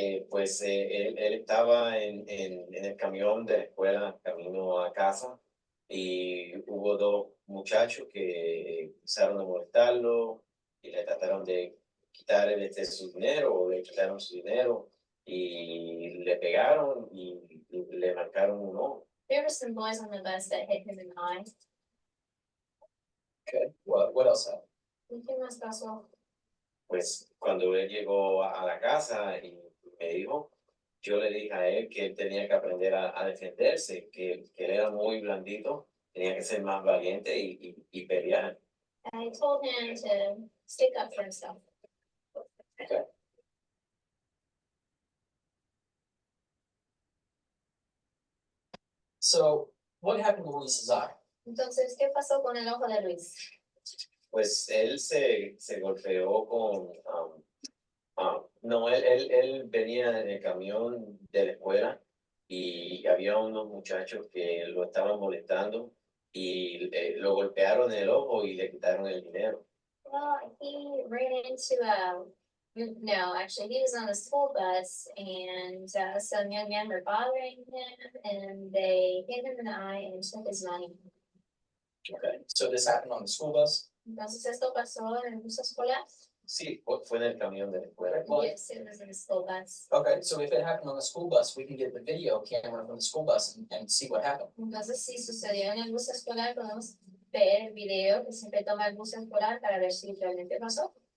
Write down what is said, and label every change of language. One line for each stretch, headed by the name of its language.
Spanish: Pues él estaba en el camión de la escuela camino a casa. y hubo dos muchachos que empezaron a molestarlo y le trataron de quitar su dinero o le quitaron su dinero y le pegaron y le marcaron un ojo.
English: There were some boys on the bus that hit him in the eye. Okay. What else happened?
Spanish: ¿Y qué más pasó? Pues cuando él llegó a la casa y me dijo, yo le dije a él que él tenía que aprender a defenderse, que él era muy blandito, tenía que ser más valiente y pelear.
English: I told him to stick up for himself. Okay. So what happened to Luis's eye?
Spanish: Entonces, ¿qué pasó con el ojo de Luis? Pues él se golpeó con, no, él venía en el camión de la escuela y había unos muchachos que lo estaban molestando y lo golpearon en el ojo y le quitaron el dinero.
English: Well, he ran into no, actually, he was on the school bus and some young men were bothering him and they hit him in the eye and took his money. Okay, so this happened on the school bus?
Spanish: Entonces, ¿esto pasó en el bus escolar? Sí, fue en el camión de la escuela.
English: Yes, it was in the school bus. Okay, so if it happened on the school bus, we can get the video camera from the school bus and see what happened.
Spanish: Entonces, si sucedió en el bus escolar, podemos ver el video que siempre toma el bus escolar para ver si realmente pasó.